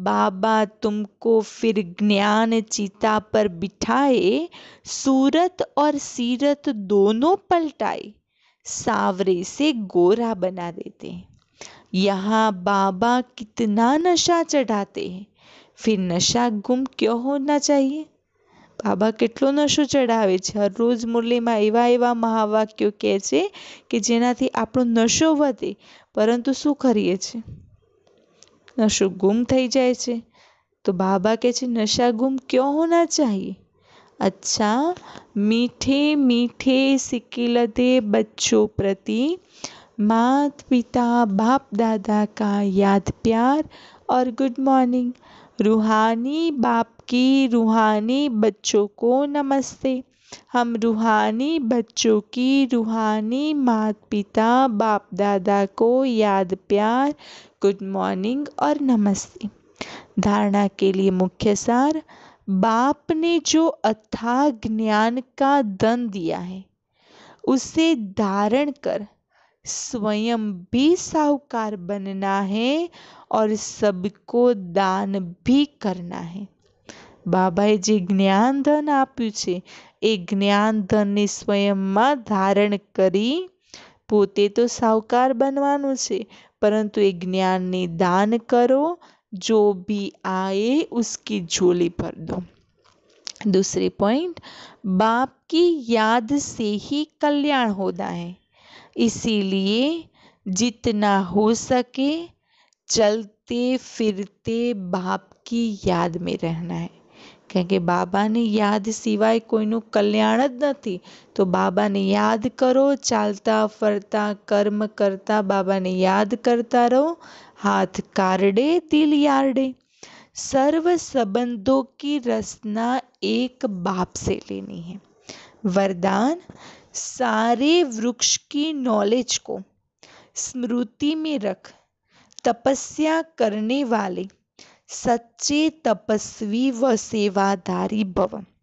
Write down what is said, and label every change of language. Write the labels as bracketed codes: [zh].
[hi] बाबा तुमको फिर ज्ञान चिता पर बिठाए, सूरत और सीरत दोनों पलटाए, सावरे से गोरा बना देते हैं। यहाँ बाबा कितना नशा चढ़ाते हैं, फिर नशा गुम क्यों होना चाहिए? [gu] बाबा કેટલો નશો ચડાવે છે, હરરોજ મુરલીમાં એવા એવા મહાવાક્યો કહે છે કે જેનાથી આપણો નશો વધે, પરંતુ શું કરીએ છીએ? નશો ગુમ થઈ જાય છે। તો બાબા કહે છે [hi] નશા ગુમ ક્यों होना चाहिए? अच्छा, मीठे मीठे सिकिलते बच्चों प्रति माता पिता बाप दादा का याद प्यार और गुड मॉर्निंग। रूहानी बाप की रूहानी बच्चों को नमस्ते। हम रूहानी बच्चों की रूहानी माता पिता बाप दादा को याद प्यार, गुड मॉर्निंग और नमस्ते। धारणा के लिए मुख्य सार, बाप ने जो अथाह ज्ञान का धन दिया है उसे धारण कर स्वयं भी साहूकार बनना है और सबको दान भी करना है। [gu] बाबाए जे ज्ञान धन आप्યું છે એ જ્ઞાન ધનને સ્વયંમાં ધારણ કરી પોતે તો સાહુકાર બનવાનું છે, પરંતુ એ જ્ઞાનને દાન કરો, [hi] जो भी आए उसकी झोली भर दो। दूसरी पॉइंट, बाप की याद से ही कल्याण होता है, इसीलिए जितना हो सके चलते फिरते बाप की याद में रहना है। [gu] કારણ કે બાબાની યાદ સિવાય કોઈનું કલ્યાણ જ નથી, તો બાબાને યાદ કરો, ચાલતા ફરતા કર્મ કરતા બાબાને યાદ કરતા રહો। [hi] हाथ कारडे दिल यारडे, सर्व संबंधों की रचना एक बाप से लेनी है। वरदान, सारे वृक्ष की नॉलेज को स्मृति में रख, तपस्या करने वाले सच्चे तपस्वी व सेवाधारी भव।